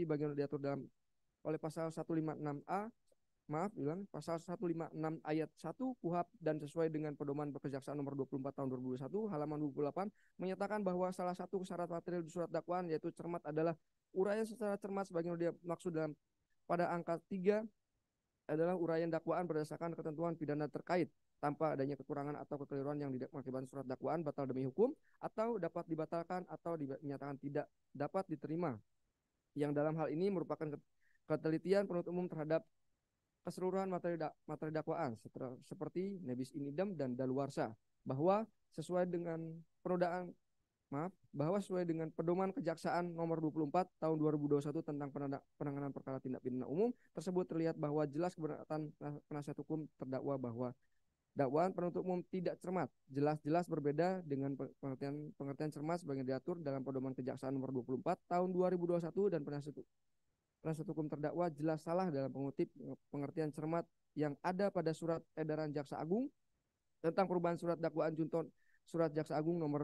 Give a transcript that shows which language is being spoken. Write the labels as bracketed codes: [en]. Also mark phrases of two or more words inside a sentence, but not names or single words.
[id] bagian diatur oleh pasal 156A pasal 156 ayat 1 KUHP dan sesuai dengan pedoman kejaksaan nomor 24 tahun 2021 halaman 28 menyatakan bahwa salah satu syarat material di surat dakwaan yaitu cermat adalah uraian secara cermat sebagaimana dia maksud pada angka 3 adalah uraian dakwaan berdasarkan ketentuan pidana terkait tanpa adanya kekurangan atau kekeliruan yang mengakibatkan surat dakwaan batal demi hukum atau dapat dibatalkan atau dinyatakan tidak dapat diterima. Yang dalam hal ini merupakan ketelitian penuntut umum terhadap keseluruhan materi dakwaan seperti [la] nebis in idem [id] dan daluarsa bahwa sesuai dengan pedoman kejaksaan nomor 24 tahun 2021 tentang penanganan perkara tindak pidana umum tersebut terlihat bahwa jelas keberatan penasihat hukum terdakwa bahwa dakwaan penuntut umum tidak cermat, jelas-jelas berbeda dengan pengertian cermat sebagai diatur dalam pedoman kejaksaan nomor 24 tahun 2021 dan penasihat hukum terdakwa jelas salah dalam mengutip pengertian cermat yang ada pada surat edaran Jaksa Agung tentang perubahan surat dakwaan junto surat Jaksa Agung